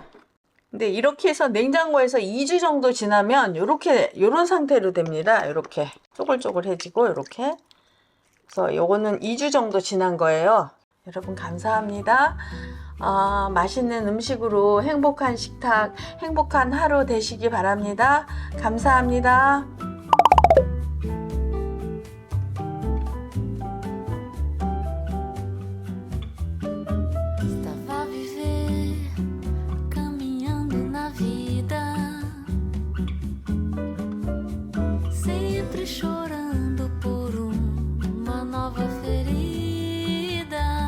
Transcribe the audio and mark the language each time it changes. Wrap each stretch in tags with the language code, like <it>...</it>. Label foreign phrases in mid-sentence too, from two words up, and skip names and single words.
<ko>근데 이렇게 해서 냉장고에서 2주 정도 지나면 요런 상태로 됩니다. 이렇게 쪼글쪼글해지고 이렇게. 그래서 요거는 2주 정도 지난 거예요. 여러분 감사합니다. 맛있는 음식으로 행복한 식탁, 행복한 하루 되시기 바랍니다. 감사합니다.</ko> <pt>Estava a viver, caminhando na vida, sempre chorando por uma nova ferida.</pt>